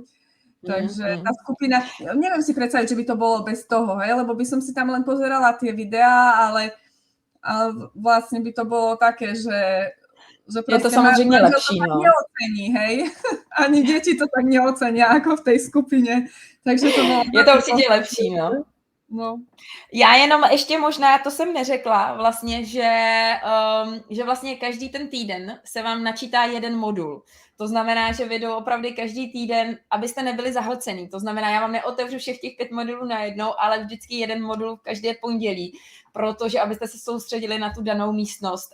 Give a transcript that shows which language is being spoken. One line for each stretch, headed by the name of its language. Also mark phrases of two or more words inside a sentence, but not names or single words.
Slovak: Takže tá skupina, neviem si predstaviť, že by to bolo bez toho, hej, lebo by som si tam len pozerala tie videá, ale vlastne by to bolo také, že proste
Czech: je to samozřejmě lepší,
Slovak: no. Neocení, hej. Ani deti to tak neocenia, ako v tej skupine. Takže to bolo...
Czech: Je to určitě lepší, no. No. Já jenom ještě možná, to jsem neřekla vlastně, že vlastně každý ten týden se vám načítá jeden modul. To znamená, že vy opravdu každý týden, abyste nebyli zahlcený. To znamená, já vám neotevřu všech těch 5 modulů najednou, ale vždycky jeden modul každé pondělí, protože abyste se soustředili na tu danou místnost.